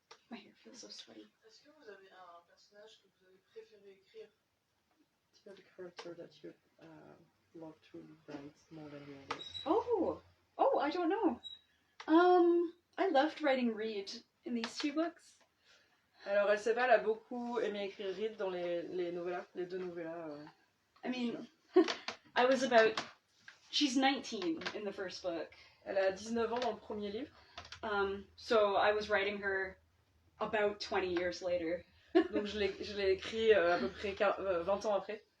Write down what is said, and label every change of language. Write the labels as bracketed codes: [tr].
[en] My hair feels so sweaty. [fr] Est-ce que vous avez un personnage que vous avez préféré écrire? [en] Do you have a character that you love to write more than the others? Oh, I don't know. I loved writing Reed in these two books. [fr] Alors, elle sait pas, elle a beaucoup aimé écrire Reed dans les novellas, les deux novellas. [en] I mean, she's 19 in the first book, [fr] Elle a 19 ans dans le premier livre. [en] So I was writing her about 20 years later. [fr] Donc je l'ai écrit à peu près 20 ans après.